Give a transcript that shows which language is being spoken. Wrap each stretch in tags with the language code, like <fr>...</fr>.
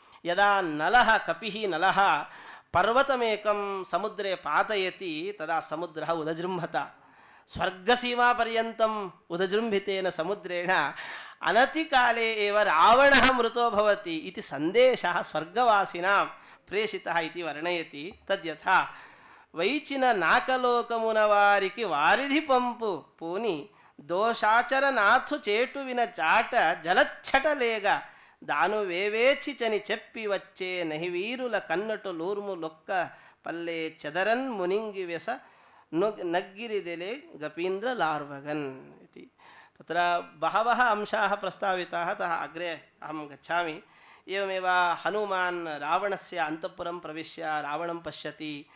<sa>यदा नलः कपिः नलः पर्वतमेकं समुद्रे पातयति तदा समुद्रः उदजृम्भत। स्वर्गसीमापर्यन्तम् उदजृम्भितेन समुद्रेण अनतिकाले एव रावणः मृतो भवति इति सन्देशः स्वर्गवासिनां प्रेषितः इति वर्णयति।</sa> <te>तद्यथा వైచిన నాకలోకమున వారికి వారిధి పంపు పూని దోషాచరనాథు చేటు విన చాట జలచ్చటలేగా దాను వేవేచిచని చెప్పి వచ్చే నహివీరుల కన్నటు లూర్ము లొక్క పల్లె చదరన్ మునింగి వెస నగ్గిరిదెలే గపీంద్ర లార్వగన్ इति।</te> <sa>तत्र बहवः अंशाः प्रस्ताविताः, अतः अग्रे अहं गच्छामि। एवमेव हनुमान् रावणस्य अन्तःपुरं प्रविश्य रावणं पश्यति।</sa>